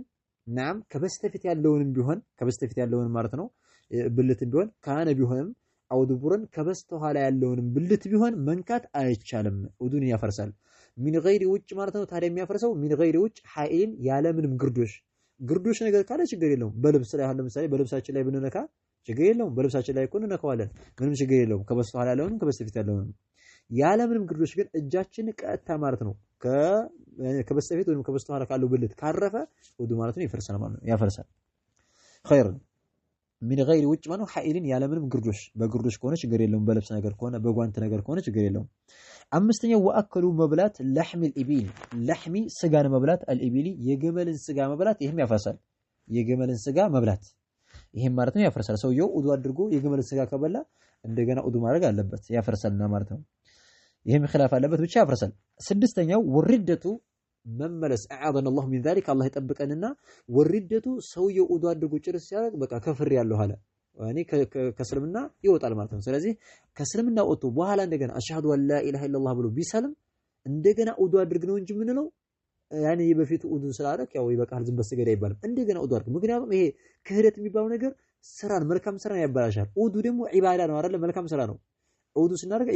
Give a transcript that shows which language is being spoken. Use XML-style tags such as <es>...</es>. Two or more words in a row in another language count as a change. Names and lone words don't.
<am>ናም ከበስተፊት ያለውንም ቢሆን ከበስተፊት ያለውን ማለት ነው ብልትን ቢሆን ካነ ቢሆንም አው ዱቡረን ከበስተኋላ ያለውንም ብልት ቢሆን መንካት አይቻልም ውዱን ያፈርሳል</am> <ar>من غير</ar> <am>ውጭ ማለት ነው ታዲያ የሚያፈርሰው</am> <ar>من غير</ar> <am>ውጭ ሐይን ያለምንም ግርዶሽ ነገር ካለ ችግር የለውም በልብስ ላይ አሁን ለምሳሌ በልብሳችን ላይ ብንነካ ችግር የለውም በልብሳችን ላይ እኮ እንነካዋለን ምንም ችግር የለውም ከበስተኋላ ያለውንም ከበስተፊት ያለውንም ያለምንም ግርዶሽ ግን እጃችን ቀጥታ ማለት ነው ከበስተፊት ወይም ከበስተኋላ ካለው ብልት ካረፈ ውዱ ማለት ነው ይፈርሳል ማለት ነው ያፈርሳል</am> <ar>خير من غير</ar> <am>ውጭ ማነው ሐኢልን ያለምንም ግርዶሽ በግርዶሽ ከሆነ ችግር የለውም በልብስ ነገር ከሆነ በጓንት ነገር ከሆነ ችግር የለውም አምስተኛው ወአከሉ መብላት</am> <ar>لحم الإبل</ar> <am>ለሕሚ ስጋን መብላት الإبل የግመልን ስጋ መብላት ይሄም ያፈርሳል የግመልን ስጋ መብላት ይሄም ማለት ነው ያፈርሳል ሰውየው ውዱ አድርጎ የግመልን ስጋ ከበላ እንደገና ውዱ ማድረግ አለበት ያፈርሳልና ማለት ነው ይሄም خلاف አለበት ብቻ ያፈርሳል ስድስተኛው ወርደቱ መመለስ</am> <ar>أعاذنا الله من ذلك الله</ar> <am>ይጠብቀንና ወርደቱ ሰውየው ውዱ አድርጎ ጭርስ ሲያደርግ በቃ ከፍር ያለው አለ ያኒ ከእስልምና ይወጣል ማለት ነው ስለዚህ ከእስልምና ወጥቶ በኋላ እንደገና</am> <ar>أشهد أن لا إله إلا الله</ar> <am>ብሎ ቢሰልም እንደገና ውዱ አድርግ ነው እንጂ ምን ነው ያኒ በፊቱ ውዱ ስላደረክ ያው ይበቃል ዝም በስገድ አይባልም እንደገና ውዱ አድርግ ምክንያቱም ይሄ ክህደት የሚባለው ነገር ስራን መልካም ስራን ያበላሻል ውዱ ደግሞ ዒባዳ ነው አይደል መልካም ስራ ነው ውዱ ስናደርግ</am>